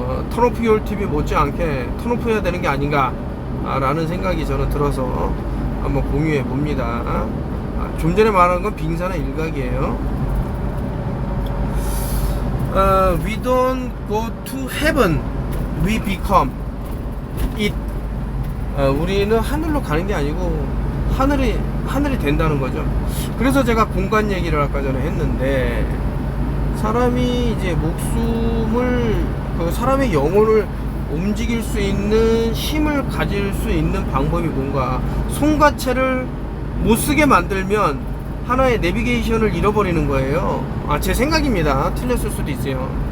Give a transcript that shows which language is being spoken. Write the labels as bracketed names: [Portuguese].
[Korean] 턴오프열 TV 못지않게 턴오프해야 되는 게 아닌가 라는 생각이 저는 들어서 한번 공유해 봅니다. 좀 전에 말한 건 빙산의 일각이에요. [English] We don't go to heaven, we become it. [Korean] 우리는 하늘로 가는 게 아니고 하늘이 된다는 거죠. 그래서 제가 공간 얘기를 아까 전에 했는데, 사람이 이제 목숨을, 그 사람의 영혼을 움직일 수 있는 힘을 가질 수 있는 방법이 뭔가, 손과체를 못 쓰게 만들면 하나의 내비게이션을 잃어버리는 거예요. 제 생각입니다. 틀렸을 수도 있어요.